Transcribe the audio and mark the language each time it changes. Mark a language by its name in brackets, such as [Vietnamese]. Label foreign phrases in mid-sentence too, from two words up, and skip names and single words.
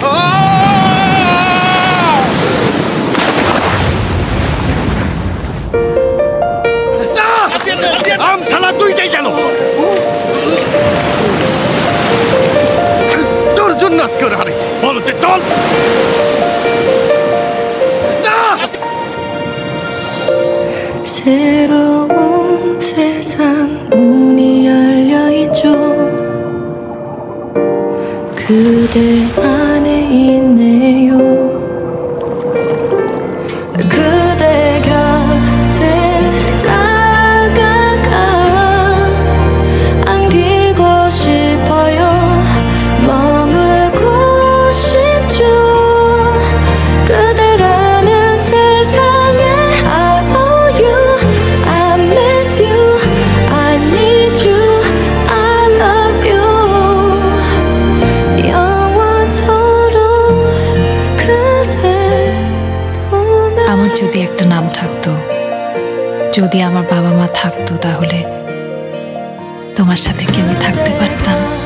[Bangla] আম ছালা দুইটাই গেল। তোর জন্য আজকে ওরা হারাইছি। বলো যে চল। [Korean] 새로운 세상 문이 열려 있죠. 그대 안에 있네요. 그대 곁에 다가가 안기고 싶어요. 머물고 싶죠. 그대라는 세상에 [English] I owe you, I miss you, I need you, I love you. [Korean] 영원토록 그대 보면. [Bangla] আমার যদি একটা নাম থাকতো, যদি আমার বাবা মা থাকতো, তাহলে তোমার সাথে কি আমি থাকতে পারতাম?